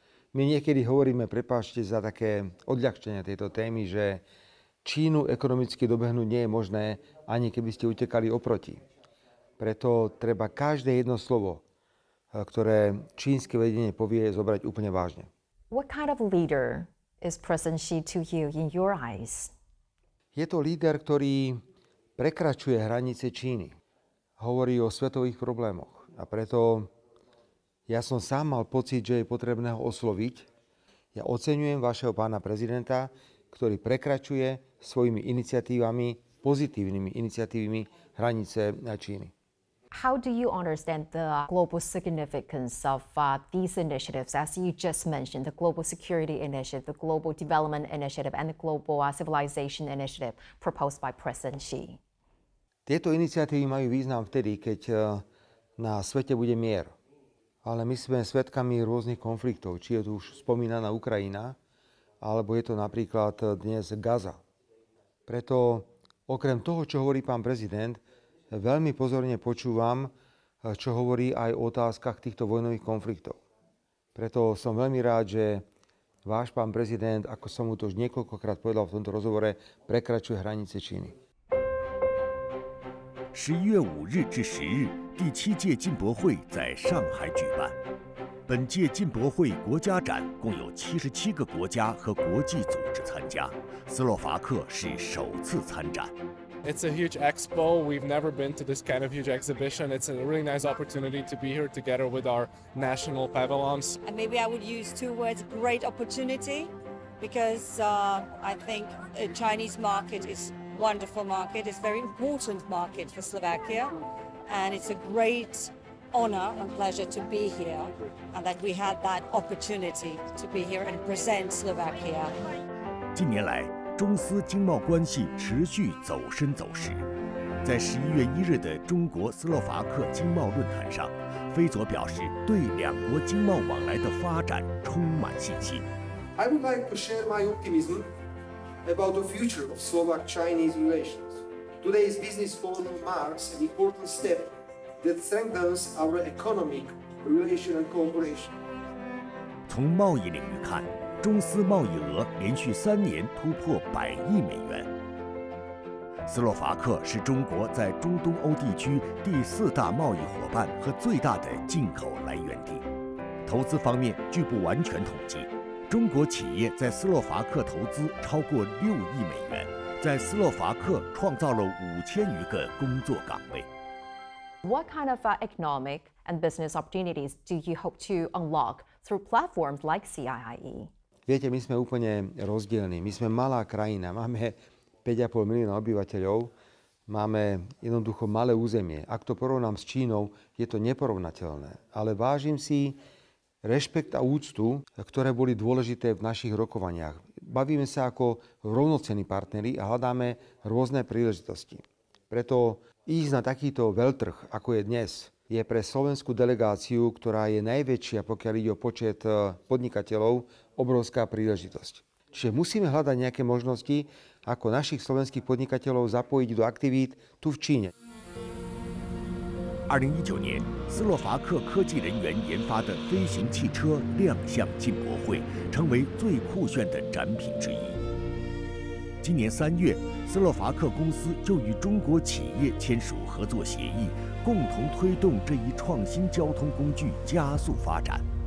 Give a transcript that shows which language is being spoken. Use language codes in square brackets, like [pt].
[sk] My niekedy hovoríme, prepáčte za také odľahčenie tejto témy, že Čínu ekonomicky dobehnúť nie je možné, ani keby ste utekali oproti. Preto treba každé jedno slovo, ktoré čínske vedenie povie, zobrať úplne vážne. [en] What kind of leader is President Xi to you in your eyes? [sk] Je to líder, ktorý prekračuje hranice Číny. Hovorí o svetových problémoch. A preto ja som sám mal pocit, že je potrebné ho osloviť. Ja oceňujem vašeho pána prezidenta, ktorý prekračuje svojimi iniciatívami, pozitívnymi iniciatívami hranice Číny. [en] How do you understand the global significance of these initiatives, as you just mentioned, the Global Security Initiative, the Global Development Initiative, and the Global Civilization Initiative proposed by President Xi? [sk] Tieto iniciatívy majú význam vtedy, keď na svete bude mier. Ale my sme svedkami rôznych konfliktov, či je tu už spomínaná Ukrajina, alebo je to napríklad dnes Gaza. Preto okrem toho, čo hovorí pán prezident, veľmi pozorne počúvam, čo hovorí aj o otázkach týchto vojnových konfliktov. Preto som veľmi rád, že váš pán prezident, ako som mu to už niekoľkokrát povedal v tomto rozhovore, prekračuje hranice Číny. [zh] 11月5日至10日，第7届进博会在上海举办。本届进博会国家展共有77个国家和国际组织参加，斯洛伐克是首次参展。 [en] It's a huge expo. We've never been to this kind of huge exhibition. It's a really nice opportunity to be here together with our national pavilions. And maybe I would use two words, great opportunity, because I think the Chinese market is a wonderful market. It's a very important market for Slovakia. And it's a great honor and pleasure to be here and that we had that opportunity to be here and present Slovakia. [zh] 近年来，中斯经贸关系持续走深走实。在11月1日的中国斯洛伐克经贸论坛上，菲佐表示对两国经贸往来的发展充满信心。 [en] I would like to share my optimism about the future of Slovak-Chinese relations. Today's business forum marks an important step that strengthens our economic relation and cooperation. [zh] 从贸易领域看，中斯贸易额连续3年突破100亿美元。斯洛伐克是中国在中东欧地区第4大贸易伙伴和最大的进口来源地。投资方面，据不完全统计，中国企业在斯洛伐克投资超过6亿美元，在斯洛伐克创造了5000余个工作岗位。 [en] What kind of economic and business opportunities do you hope to unlock through platforms like CIIE? [sk] Viete, my sme úplne rozdielni. My sme malá krajina, máme 5,5 milióna obyvateľov, máme jednoducho malé územie. Ak to porovnám s Čínou, je to neporovnateľné. Ale vážim si rešpekt a úctu, ktoré boli dôležité v našich rokovaniach. Bavíme sa ako rovnocenní partneri a hľadáme rôzne príležitosti. Preto ísť na takýto veľtrh, ako je dnes, je pre slovenskú delegáciu, ktorá je najväčšia, pokiaľ ide o počet podnikateľov, obrovská príležitosť. Čiže musíme hľadať nejaké možnosti, ako našich slovenských podnikateľov zapojiť do aktivít tu v Číne. [zh] 2019年，斯洛伐克科技人员研发的飞行汽车亮相进博会，成为最酷炫的展品之一。今年3月，斯洛伐克公司就与中国企业签署合作协议，共同推动这一创新交通工具加速发展。